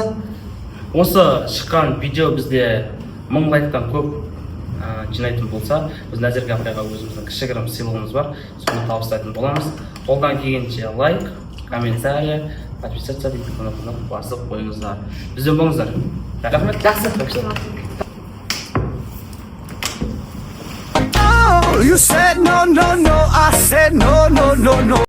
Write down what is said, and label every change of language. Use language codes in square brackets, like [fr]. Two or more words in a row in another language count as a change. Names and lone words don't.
[kk] Осы шыққан видео бізде 1000 лайктан көп жинайтын болса, біз Назерке апайға өзіміздің кішігірім сыйлығымыз бар, соны табыстайтын боламыз. Қолдан келгенше лайк, комментарий, подписаться дейтін қонақына басып қойыңыздар. Бізден болыңыздар. Рахмет. Жақсы. [en] You said no, no, no, I said no, no, no, no.